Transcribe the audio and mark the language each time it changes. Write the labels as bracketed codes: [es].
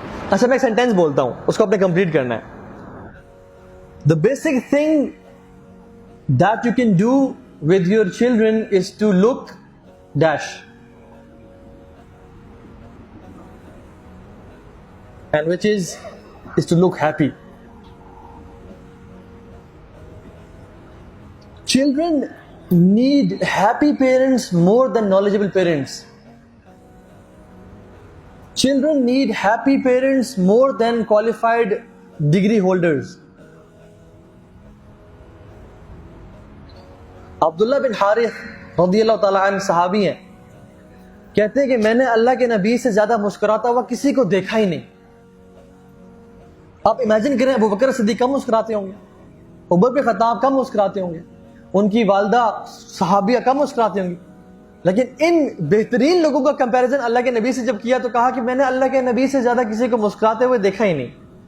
[ur] اچھا میں ایک سینٹینس بولتا ہوں، اس کو اپنے کمپلیٹ کرنا ہے۔ [en] The basic thing that you can do with your children is to look dash, and which is to look happy. Children need happy parents more than knowledgeable parents. Children need happy parents more than qualified degree holders. [ur] عبداللہ بن حارث رضی اللہ تعالیٰ عنہ صحابی ہیں، کہتے ہیں کہ میں نے اللہ کے نبی سے زیادہ مسکراتا ہوا کسی کو دیکھا ہی نہیں۔ آپ امیجن کریں ابو بکر صدیق کم مسکراتے ہوں گے، عمر بن خطاب کم مسکراتے ہوں گے، ان کی والدہ صحابیہ کم مسکراتے ہوں گی، لیکن ان بہترین لوگوں کا کمپیریزن اللہ کے نبی سے جب کیا تو کہا کہ میں نے اللہ کے نبی سے زیادہ کسی کو مسکراتے ہوئے دیکھا ہی نہیں۔